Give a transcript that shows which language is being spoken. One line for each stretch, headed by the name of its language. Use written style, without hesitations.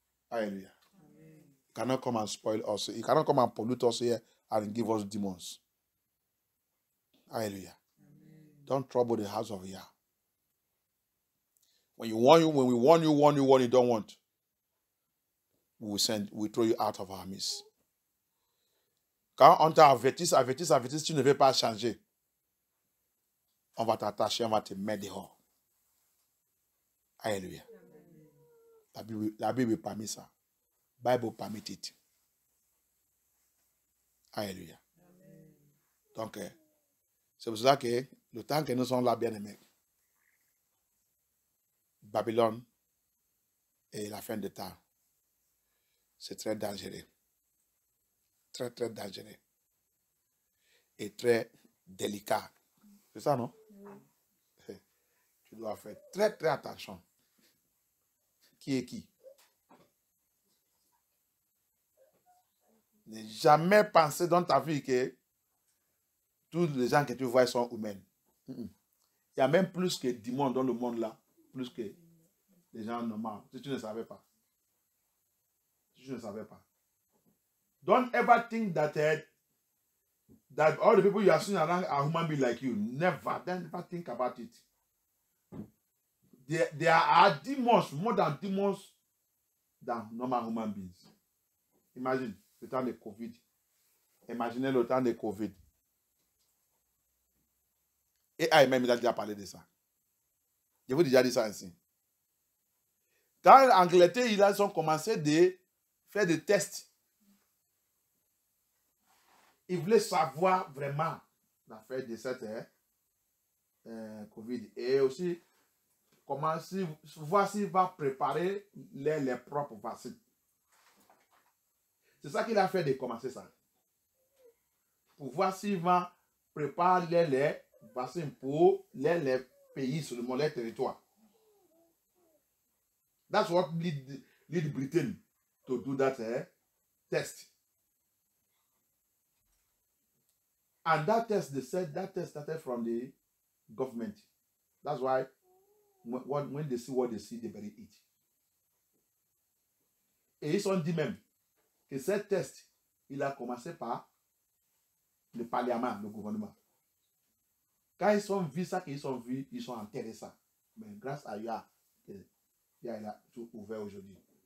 English: Hallelujah. Amen. He cannot come and spoil us. He cannot come and pollute us here and give us demons. Hallelujah. Amen. Don't trouble the house of Yah. When we warn you don't want, we throw you out of our midst.
French: Quand on t'avertisse, tu ne veux pas changer, on va t'attacher, on va te mettre dehors. Alléluia. La Bible permet ça. Bible permet it. Alléluia. Donc, c'est pour ça que le temps que nous sommes là, bien aimés, Babylone et la fin de temps, c'est très dangereux. Très, très dangereux. Et très délicat. C'est ça, non? Oui. Tu dois faire très, très attention. Qui est qui? Ne jamais penser dans ta vie que tous les gens que tu vois sont humains. Il y a même plus que démons dans le monde là, plus que les gens normaux. Si tu ne savais pas. Si tu ne savais pas.
English: Don't ever think that all the people you are seeing around are human beings like you. Never. Never think about it. There are demons, more than demons than normal human beings.
French: Imagine le temps de Covid. Imaginez le temps de Covid. Et même il a déjà parlé de ça. Je vous ai déjà dit ça ainsi. Quand l'Angleterre, ils ont commencé à faire des tests. Ils voulaient savoir vraiment l'affaire de cette Covid. Et aussi, voici va préparer les propres vaccins. C'est ça qu'il a fait de commencer ça. Pour voir s'il va préparer les vaccins pour les pays sur le monde, les territoires.
English: That's what lead Britain to do that test. And that test, they said that test started from the government. That's why when they see what they see, they bury it.
French: Et ils ont dit même que ce test, il a commencé par le Parlement, le gouvernement. Quand ils ont vu ça, ils ont vu, ils sont intéressés. Mais grâce à Yah, il a tout ouvert aujourd'hui.